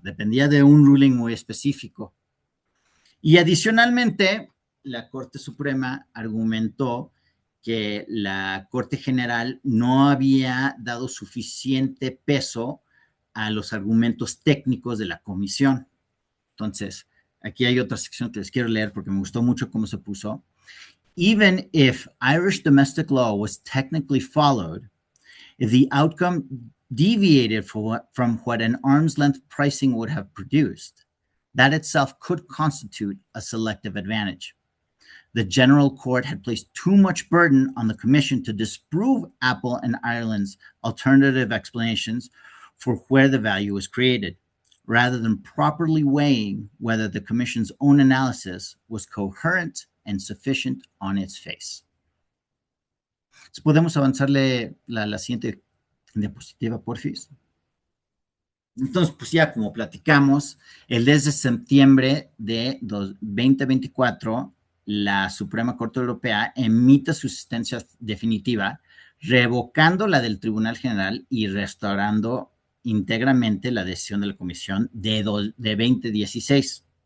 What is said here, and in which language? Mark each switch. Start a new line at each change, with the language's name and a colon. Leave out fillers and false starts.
Spanish: Dependía de un ruling muy específico. Y adicionalmente, la Corte Suprema argumentó que la Corte General no había dado suficiente peso a los argumentos técnicos de la comisión. Entonces, aquí hay otra sección que les quiero leer porque me gustó mucho cómo se puso.
English: Even if Irish domestic law was technically followed, if the outcome deviated from what an arm's length pricing would have produced, that itself could constitute a selective advantage. The General Court had placed too much burden on the Commission to disprove Apple and Ireland's alternative explanations for where the value was created. rather than properly weighing whether the Commission's own analysis was coherent and sufficient on its face.
Spanish: Entonces, podemos avanzarle la siguiente diapositiva, porfis. Entonces, pues ya como platicamos, el 10 de septiembre de 2024, la Suprema Corte Europea emite su sentencia definitiva, revocando la del Tribunal General y restaurando íntegramente la decisión de la Comisión de 2016.